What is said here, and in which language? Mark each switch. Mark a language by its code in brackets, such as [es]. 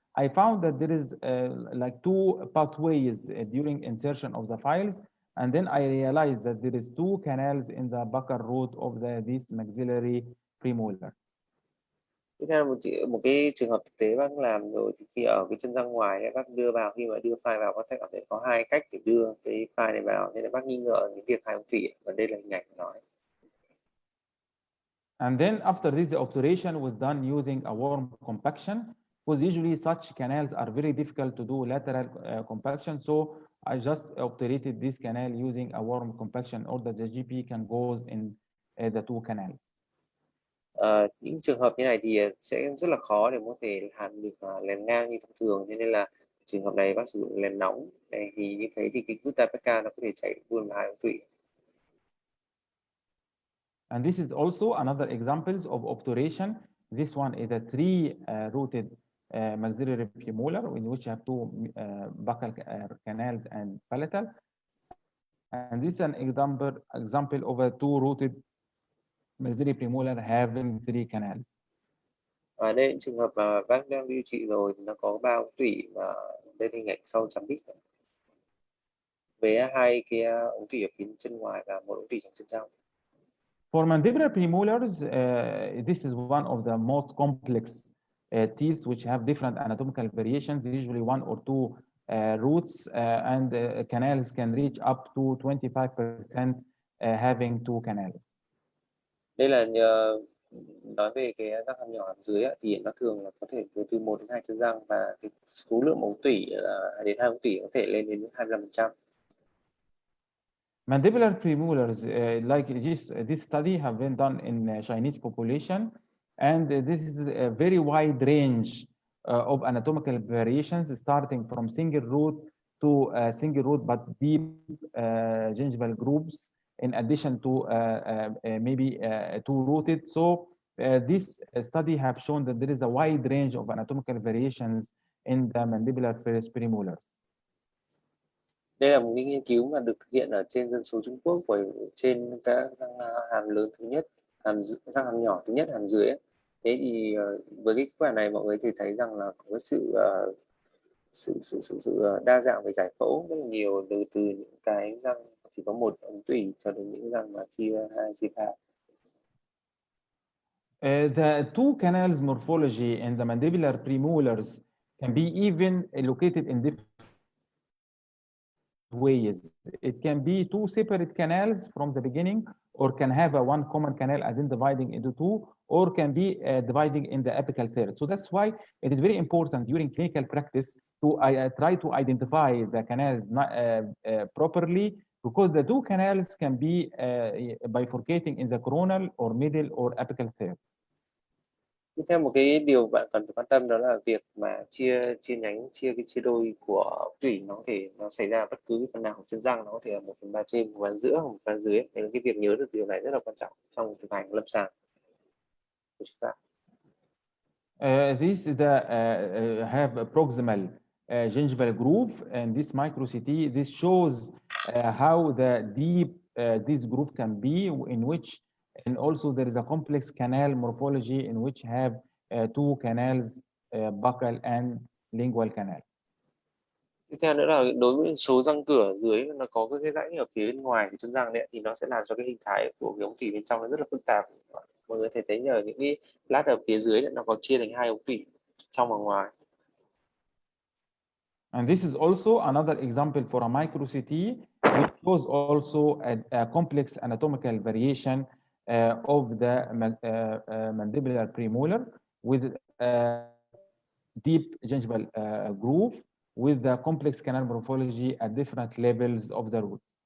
[en] I found that there is like 2 pathways during insertion of the files, and then I realized that there is 2 canals in the buccal root of this maxillary premolar. [vi] Tiếp theo một cái trường hợp thực tế bác làm rồi, thì khi ở cái chân răng ngoài bác đưa vào, khi mà đưa file vào, bác sẽ có thể có 2 cách để đưa cái file này vào, nên là bác nghi ngờ những việc 2 ống tủy, và đây là hình ảnh của nó. [en] And then after this, the obturation was done using a worm compaction, because usually such canals are very difficult to do lateral compaction. So I just obturated this canal using a worm compaction, or that the GP can goes in the 2 canals. [vi] Những trường hợp như này thì sẽ rất là khó để có thể làm được lèn ngang như thông thường, nên là trường hợp này bác sử dụng lèn nóng. Thì như thế thì cái gutta perca nó có thể chạy luôn vào 2 ống tủy. [en] And this is also another examples of obturation. This one is a 3-rooted maxillary premolar, in which you have 2 buccal canals and palatal. And this is an example of a 2-rooted maxillary premolar having 3 canals. [vi] Ở đây trường hợp mà bác đang điều trị rồi thì nó có 3 ống tủy, và đây hình ảnh sau chấm đích với 2 cái ống tủy ở phía chân ngoài và 1 ống tủy trong chân trong. [en] For mandibular premolars, this is one of the most complex teeth which have different anatomical variations, usually 1 or 2 roots, and canals can reach up to 25% having 2 canals. [vi] Đây là nói về cái răng hàm nhỏ hàm dưới thì nó thường là có thể từ 1 đến 2 chân răng, và cái số lượng ống tủy đến 2 ống tủy có thể lên đến 25%. [en] Mandibular premolars, like this study have been done in Chinese population, and this is a very wide range of anatomical variations, starting from single root to single root but deep gingival groups, in addition to maybe two-rooted. So this study have shown that there is a wide range of anatomical variations in the mandibular premolars. [vi] Đây là một cái nghiên cứu mà được thực hiện ở trên dân số Trung Quốc, trên các răng hàm lớn thứ nhất, răng hàm nhỏ thứ nhất, hàm dưới ấy. Thế thì với cái kết quả này mọi người thì thấy rằng là có sự đa dạng về giải phẫu rất là nhiều, từ những cái răng chỉ có một ống tủy cho đến những răng mà chia 2, chia 3. [en] The two canals morphology in the mandibular premolars can be even located in different ways. It can be two separate canals from the beginning, or can have a one common canal and then dividing into two, or can be dividing in the apical third. So that's why it is very important during clinical practice to try to identify the canals properly, because the two canals can be bifurcating in the coronal or middle or apical third. [vi] Tiếp theo một cái điều bạn cần phải quan tâm đó là việc mà chia đôi của tủy nó xảy ra bất cứ phần nào của chân răng, nó có thể là 1/3 trên, 1/3 giữa, 1/3 dưới. Nên cái việc nhớ được điều này rất là quan trọng trong thực hành lâm sàng của chúng ta. [en] This is the have a proximal gingival groove, and this micro CT. This shows how the deep this groove can be, in which, and also there is a complex canal morphology in which have two canals, buccal and lingual canal. [vi] Tiếp theo nữa là đối với số răng cửa dưới, nó có cái rãnh ở phía bên ngoài của chân răng đấy, thì nó sẽ làm cho cái hình thái của cái ống tủy bên trong nó rất là phức tạp. Mọi người thấy nhờ những cái lát ở phía dưới này, nó có chia thành 2 ống tủy trong và ngoài. [en] And this is also another example for a micro CT, which shows also a complex anatomical variation of the mandibular premolar with deep gingival groove with the complex canal morphology at different levels of the root.